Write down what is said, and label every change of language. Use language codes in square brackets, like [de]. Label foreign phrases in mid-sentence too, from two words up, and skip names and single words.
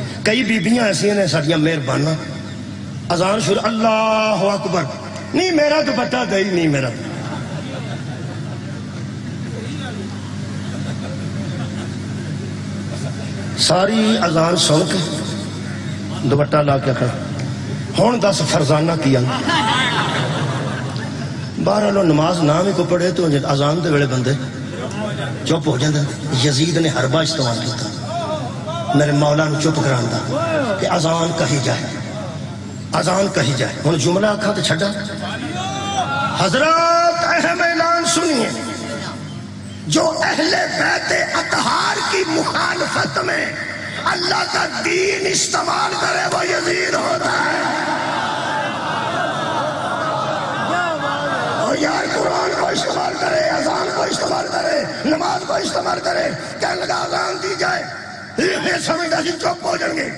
[pa] کئی بیبیاں ایسی ہیں ساڑیاں مہربانہ، اذان شروع، [ar] اللہ اکبر، [pa] نہیں میرا دوپٹہ دے نہیں میرا، ساری اذان سن کے دوپٹہ لا کے کھڑا، ہون دس فرزانہ کیا بہرحال نماز نام ہی کو پڑھے تو اذان دے ویلے بندے چپ ہو جاندے۔ یزید نے حربہ استعمال کیتا میرے مولا نو چپ کراندا کہ اذان کہی جائے، اذان کہی جائے۔ ہن جملہ آکھا تے چھڈا، [ur] حضرات اہم اعلان سنیے، جو اہل بیت اطہار کی مخالفت میں اللہ کا دین استعمال کرے وہ یزید ہوتا ہے۔ اور یار قرآن کو استعمال کرے، اذان کو استعمال کرے، نماز کو استعمال کرے، کہنے لگا اذان دی جائے، یہ سمجھتا سی چپ ہو جائیں گے۔